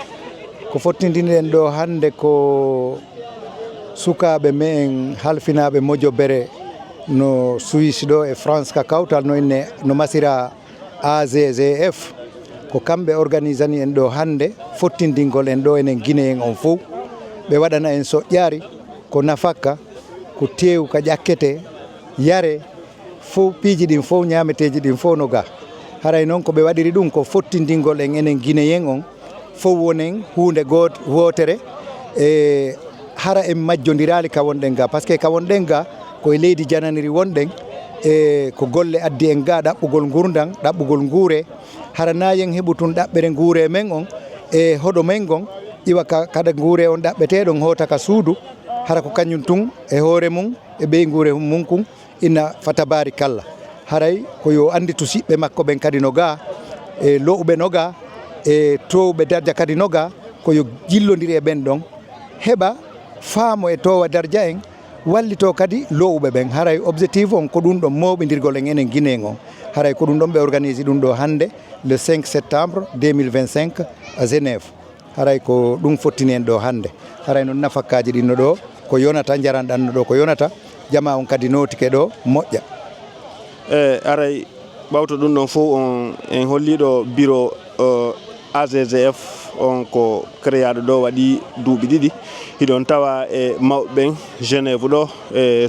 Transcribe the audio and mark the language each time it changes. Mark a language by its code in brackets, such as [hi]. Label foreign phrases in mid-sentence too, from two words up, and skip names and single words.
[ff] Ko fottindinen ɗo hande ko sukaɓe men halfinaɓe mojobere no Suisse ɗo e France ka kawtal no masira AGGF ko kamɓe organisani en ɗo hande fottindingol en ɗo enen Guinée en on fof ɓe waɗana en soƴƴaari ko nafakka ko teew ka ƴakkete yare fof piiji ɗin fof ñaameteeji ɗin fof no ga haray noon ko ɓe waɗiri ɗum ko fottindingol en enen Guinéen on fof wonen hunde wotere e hara en majjodiraali ka wonɗen ga [fr] par ce que [ff] ka wonɗen ga koye leydi jananiri wonɗen e ko golle addi en ga ɗaɓɓugol gurdam ɗaɓɓugol nguure hara nayen heɓu tun ɗaɓɓere nguure men on e hoɗo men gon iwa kada nguure on ɗaɓɓeteɗon hoota ka suudu hara ko kañum tun e hoore mum e ɓey nguure mum kun ina fatabari kalla haray ko yo andi to siɓɓe makko ɓen kadi no ga e lowɓe no ga e towɓe dardia kadi no ga koyo jillodiri e ɓen ɗon heɓa faamo e towa dardia en wallito kadi lowɓe ɓen haray objectif on ko ɗum ɗon mawɓidirgol en enen Guinée on haray ko ɗum ɗon ɓe organise ɗum ɗo hande [fr] le 5 septembre 2025 à Genève [ff] haray ko ɗum fottini en ɗo hande haray noon nafakkaji ɗinno ɗo ko yonata jaranɗanno ɗo ko yonata jama on kadi notike ɗo moƴƴa aray ɓawto ɗum ɗon fof on en holliɗo bureau AGGF on ko créaɗo ɗo waɗi duuɓi ɗiɗi hiɗon tawa e mawɓe ɓen Genève ɗo e